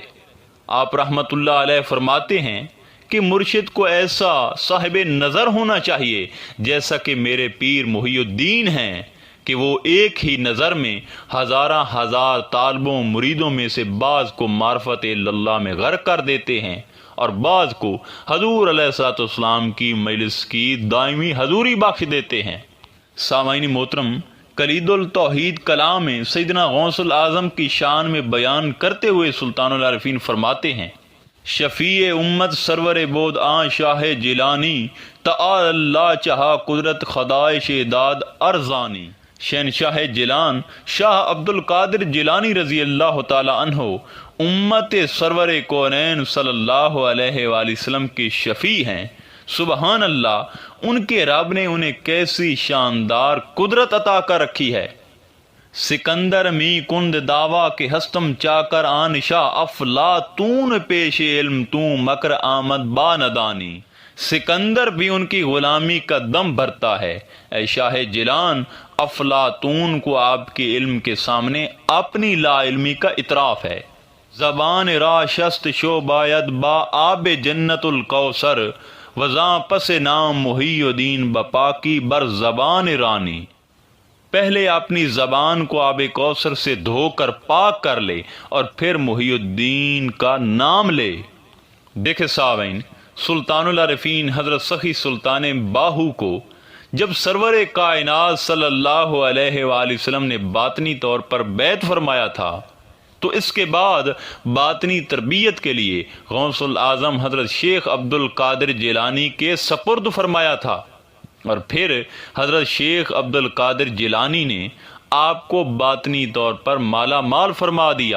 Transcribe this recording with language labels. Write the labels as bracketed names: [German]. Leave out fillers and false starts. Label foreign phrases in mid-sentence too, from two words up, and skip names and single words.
[Urdu] آپ رحمت اللہ علیہ فرماتے ہیں کہ مرشد کو ایسا صاحب نظر ہونا چاہیے جیسا کہ میرے پیر محی الدین ہیں، کہ وہ ایک ہی نظر میں ہزارہ ہزار طالبوں مریدوں میں سے بعض کو معرفت اللہ میں غرق کر دیتے ہیں، اور بعض کو حضور [Arabic] علیہ الصلوۃ والسلام [Urdu] کی مجلس کی دائمی حضوری بخش دیتے ہیں۔ سامعین محترم، کلید التوحید کلام میں سیدنا غوث الاعظم کی شان میں بیان کرتے ہوئے سلطان العارفین فرماتے ہیں، [Persian] شفیع امت سرور بود آن شاہ جیلانی، تعالی اللہ چہا قدرت خدائش داد ارزانی۔ [Urdu] شہنشاہ جیلان شاہ عبد القادر جیلانی [Arabic] رضی اللہ تعالی عنہ [Urdu] امت سرور کونین [Arabic] صلی اللہ علیہ وآلہ وسلم [Urdu] کے شفیع ہیں۔ [Arabic] سبحان اللہ، [Urdu] ان کے رب نے انہیں کیسی شاندار قدرت عطا کر رکھی ہے۔ [Persian] سکندر می کند دعویٰ کے ہستم چا کر آنشا افلاطون پیش علم تو مکر آمد با ندانی۔ [Urdu] سکندر بھی ان کی غلامی کا دم بھرتا ہے۔ اے شاہ جیلان، افلاطون کو آپ کے علم کے سامنے اپنی لا علمی کا اعتراف ہے۔ [Persian] زبان را شست شو باید با آب جنت الکوثر، وزاں پس نام محی الدین بپاکی بر زبان رانی۔ [Urdu] پہلے اپنی زبان کو آب کوثر سے دھو کر پاک کر لے اور پھر محی الدین کا نام لے۔ دیکھے سامعین، سلطان العارفین حضرت سخی سلطان باہو کو جب سرور کائنات [Arabic] صلی اللہ علیہ وآلہ وسلم [Urdu] نے باطنی طور پر بیعت فرمایا تھا تو اس کے بعد باطنی تربیت کے لیے غوث الاعظم حضرت شیخ عبد القادر جیلانی کے سپرد فرمایا تھا، اور پھر حضرت شیخ عبد القادر جیلانی نے آپ کو باطنی طور پر مالا مال فرما دیا۔